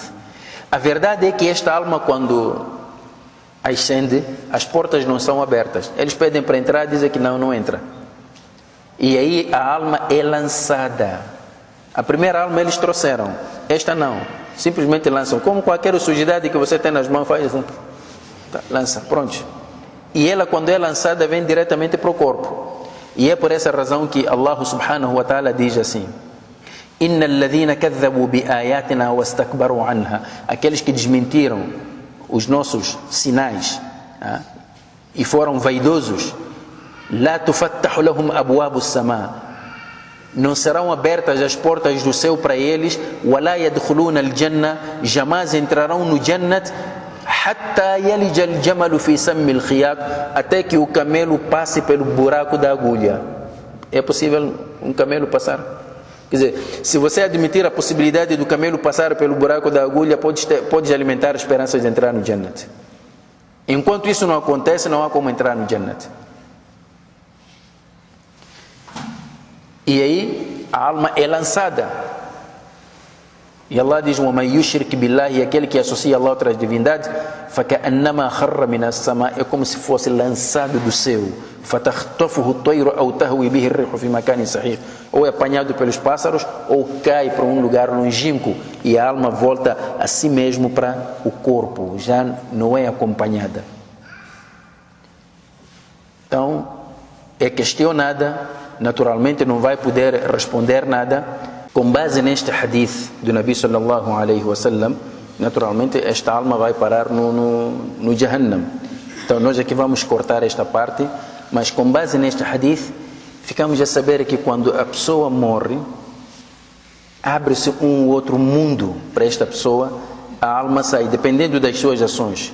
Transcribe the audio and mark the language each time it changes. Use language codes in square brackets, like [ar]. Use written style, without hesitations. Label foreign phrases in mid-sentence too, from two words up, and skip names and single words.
[pt] A verdade é que esta alma, quando ascende, as portas não são abertas, eles pedem para entrar, dizem que não entra, e aí a alma é lançada. A primeira alma eles trouxeram, esta não, simplesmente lançam, como qualquer sujidade que você tem nas mãos, faz assim, lança, pronto. E ela, quando é lançada, vem diretamente para o corpo. E é por essa razão que Allah [ar] سبحانه وتعالى [pt] diz assim: [ar] إِنَّ الَّذِينَ كَذَّبُوا بِآيَاتِنَا وَاسْتَكْبَرُوا عَنْهَا, [pt] aqueles que desmentiram os nossos sinais e foram vaidosos, [ar] لَا تُفَتَّحُ لَهُمْ أَبْوَابُ السَّمَاءِ, [pt] não serão abertas as portas do céu para eles. [ar] وَلَا يَدْخُلُونَ الْجَنَّةِ, [pt] jamais entrarão no Jannat. [ar] حتى يلج الجمل في سم الخياط, [pt] até que o camelo passe pelo buraco da agulha. É possível um camelo passar? Quer dizer, se você admitir a possibilidade do camelo passar pelo buraco da agulha, pode alimentar a esperança de entrar no Jannat. Enquanto isso não acontece, não há como entrar no Jannat. E aí a alma é lançada. E Allah diz: [ar] وَمَنْ يُشْرِكْ بِاللَّهِ, [pt] aquele que associa Allah a outras divindades, [ar] فَكَأَنَّمَا خَرَّ مِنَ السَّمَاءِ, [pt] é como se fosse lançado do céu. [ar] فَتَخْطَفُهُ الطَّيْرُ أَوْ تَهْوِي بِهِ الرِّيحُ فِي مَكَانٍ سَحِيقٍ, [pt] ou é apanhado pelos pássaros, ou cai para um lugar longínquo, e a alma volta a si mesmo para o corpo, já não é acompanhada. Então, é questionada, naturalmente não vai poder responder nada. Com base neste hadith do Nabi [ar] صلى الله عليه وسلم, [pt] naturalmente esta alma vai parar no Jahannam. Então nós aqui vamos cortar esta parte, mas com base neste hadith, ficamos a saber que quando a pessoa morre, abre-se um outro mundo para esta pessoa, a alma sai, dependendo das suas ações.